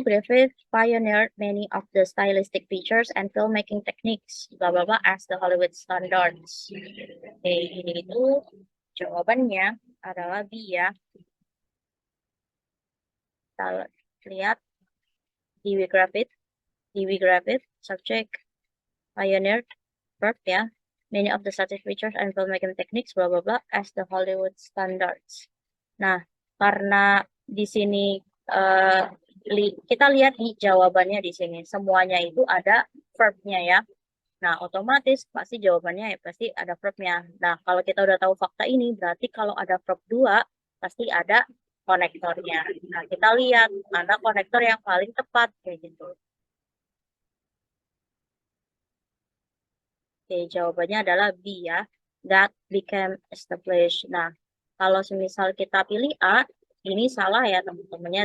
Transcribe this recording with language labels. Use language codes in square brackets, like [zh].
[en] Griffith pioneered many of the stylistic features and filmmaking techniques, blah blah blah, as the Hollywood standards. [id] Oke, ini itu jawabannya adalah B ya. Kita lihat D.W. Griffith, subject, pioneered, verb ya. [en] Many of the stylistic features and filmmaking techniques, blah blah blah, as the Hollywood standards. [id] Nah, karena di sini eh, kita lihat di jawabannya di sini semuanya itu ada verbnya ya. Nah, otomatis pasti jawabannya ya pasti ada verbnya. Nah, kalau kita udah tahu fakta ini, berarti kalau ada verb 2, pasti ada konektornya. Nah, kita lihat mana konektor yang paling tepat kayak gitu. Oke, jawabannya adalah B ya. [en] That became established. [id] Nah, kalau semisal kita pilih A, ini salah ya teman-temannya.